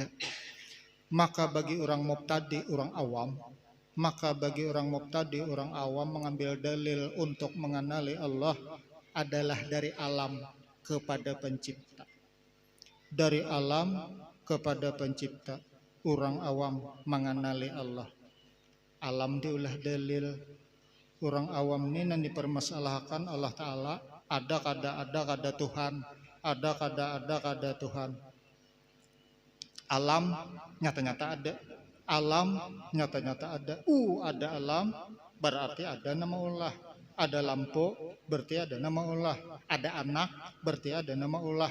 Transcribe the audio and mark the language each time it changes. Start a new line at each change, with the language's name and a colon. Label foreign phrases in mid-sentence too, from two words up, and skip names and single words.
Banjar: Maka bagi orang mubtadi, orang awam mengambil dalil untuk mengenali Allah adalah dari alam kepada pencipta. Dari alam kepada pencipta. Orang awam mengenali Allah. Alam diulah dalil. Orang awam ini yang dipermasalahkan Allah Ta'ala ada kada Tuhan. Ada kada Tuhan. Alam nyata-nyata ada. Alam nyata-nyata ada. Ada alam berarti ada nama Allah. Ada lampu berarti ada nama Allah. Ada anak berarti ada nama Allah.